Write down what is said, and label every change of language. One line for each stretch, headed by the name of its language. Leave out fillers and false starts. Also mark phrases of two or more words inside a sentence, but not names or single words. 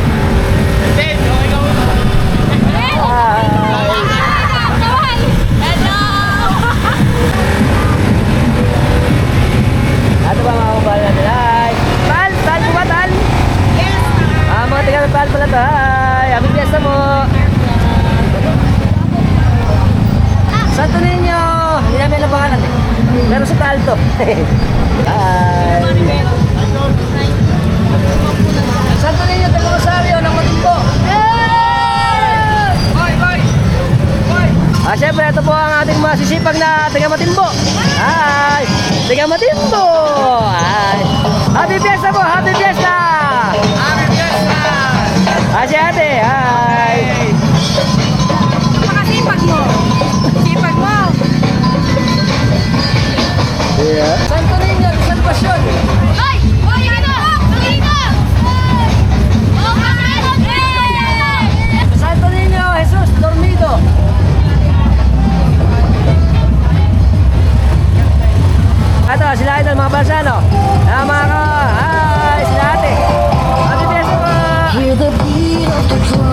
Filipino: Ano ba mga kabali natin? Hi! Taal! Taal po ba? Taal? Yes! Mga tiga ng Taal pala ito.
English: Hi! Happy Fiesta mo! Santo Niño!
Filipino: Hindi namin alam pangalan eh. Pero sa Taal to. Hi! Santo Niño del Rosario ng Matimbo! Siyempre, ito po ang ating masisipag na taga-Matimbo. Hi! Taga-Matimbo! Hi!
English: Happy Fiesta po! Happy Fiesta! Happy Fiesta!
Filipino: Si ate! Hi! Napakasipag mo. Sipag mo. Yeah. Santo Niño de Salvacion. Ay! Ay! Ano? Dito! Santo Niño Jesus Dormido. Ito, sila Idol, mga Balsano. Mga ka, hi, sila ate.
English: Happy Fiesta
Filipino: po!
English: With the beat of the